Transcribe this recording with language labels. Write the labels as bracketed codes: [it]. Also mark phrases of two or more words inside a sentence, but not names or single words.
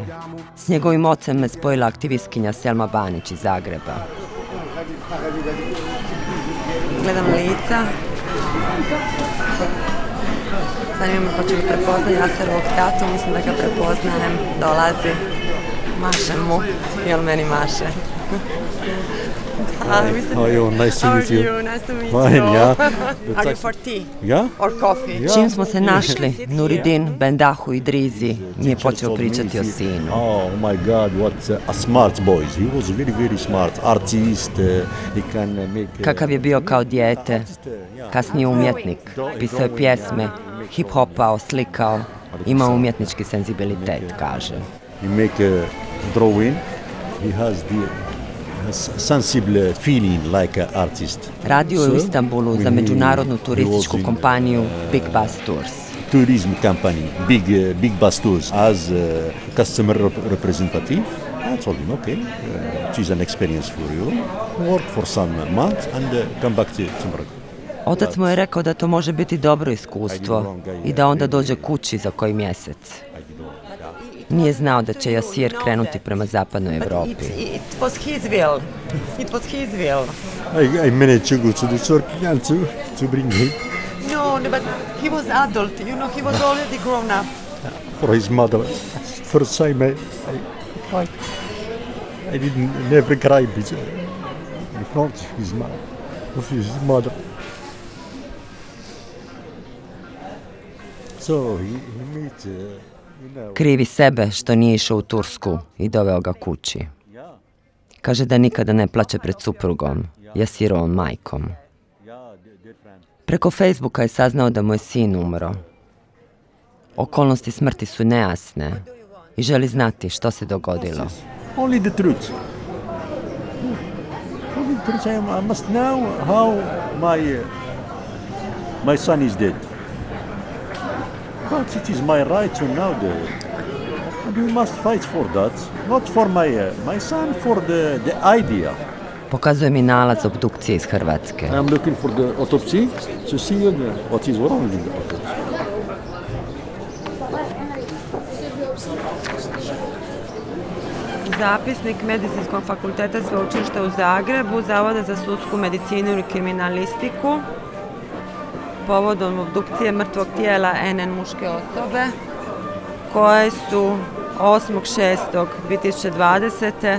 [hr] S njegovim ocem me spojila aktivistkinja Selma Banić iz Zagreba. Gledam lica. Zanima me hoće li prepoznati Jaserovog tatu, mislim da ga prepoznajem, dolazi, mašem mu, jel meni maše. [en] How are you? Nice to meet you. How are you? Nice to meet Fine, you. yeah. Are you for tea? Yeah? Or coffee? [hr] Čim smo se našli, Nuridin, Bendahu i Drizi mi je počeo pričati o sinu. [en] Oh my God, what a smart boy. He was very, very smart. Artist, he can make... [hr] Kakav je bio kao dijete, kasnije umjetnik, pisao je pjesme, hip-hopao, slikao, ima umjetnički senzibilitet, kaže. [en] He make a drawing, he has the sensible feeling like an artist. [hr] Radio je u Istanbulu za međunarodnu turističku kompaniju Big Bus Tours. [en] Tourism company, Big Bus Tours, as customer representative. I told him, okay, it's an experience for you. Work for some months and come back to Cumberland. [hr] Otac mu je rekao da to može biti dobro iskustvo i da onda dođe kući za koji mjesec. Nije znao da će Jasir krenuti prema zapadnoj Evropi. [en] It was his will. It was his will. I managed to go to the Turkey and to bring him. No, but he was adult, you know, he was already grown up. For his mother. First time I cried. I didn't never cry in front of his mother. So he meet [hr] Krivi sebe što nije išao u Tursku i doveo ga kući. Kaže da nikada ne plače pred suprugom, Jasirovom majkom. Preko Facebooka je saznao da mu je sin umro. Okolnosti smrti su nejasne i želi znati što se dogodilo. [en] Only the truth. Only the truth. I must know how my son is dead. But it is my right to know that. And we must fight for that. Not for my son, for the idea. [hr] Pokazuje mi nalaz obdukcije iz Hrvatske. [en] I'm looking for the autopsy to see what is wrong with the autopsy. [hr] Zapisnik Medicinskog fakulteta Sveučilišta u Zagrebu, Zavoda za sudsku medicinu i kriminalistiku, povodom obdukcije mrtvog tijela NN muške osobe, koje su 8.6.2020.